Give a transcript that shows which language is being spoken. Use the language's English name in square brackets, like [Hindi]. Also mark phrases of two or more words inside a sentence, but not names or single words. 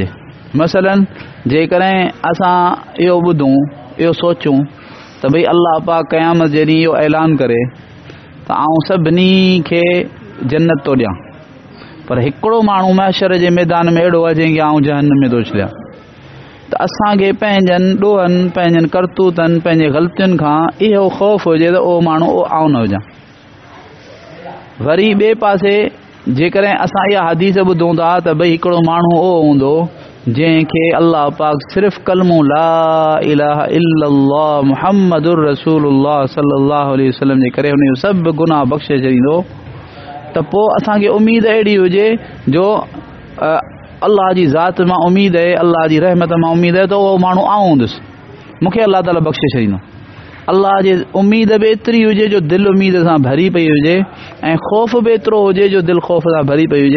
[Sindhi] मसलन जेकॾहिं असां इहो ॿुधूं, इहो सोचूं त भई अल्लाह पाक क़यामत जे ॾींहुं इहो ऐलान करे त आउं सभिनी खे जन्नत थो ॾियां, पर हिकिड़ो माण्हू महशर जे मैदान में अहिड़ो आहे जंहिंखे आउं जहन्नम में थो छॾियां, त असांखे पंहिंजनि ॾोहनि पंहिंजनि करतूतनि पंहिंजे ग़लतियुनि खां इहो ख़ौफ़ हुजे त उहो माण्हू उहो आउं न हुजां। वरी ॿिए पासे जेकॾहिं असां इहा हदीस ॿुधूं था त भई हिकिड़ो माण्हू उहो हूंदो जंहिंखे अल्लाह पाक सिर्फ़ु कलमो [Arabic] لا إله إلا الله محمد رسول الله صلى الله عليه وسلم [Sindhi] जे करे हुनजो सभु गुनाह बख़्शे छॾींदो, त पोइ असांखे उमेद अहिड़ी हुजे जो अल्लाह जी ज़ात मां उमेद आहे, अल्लाह जी रहमत मां उमेद आहे त उहो माण्हू आउं हूंदुसि, मूंखे अल्लाह ताला बख़्शे छॾींदो। अल्लाह जे उमेद बि एतिरी हुजे जो दिलि उमेद सां भरी पई हुजे ऐं ख़ौफ़ बि एतिरो हुजे जो दिलि ख़ौफ़ सां भरी पई हुजे।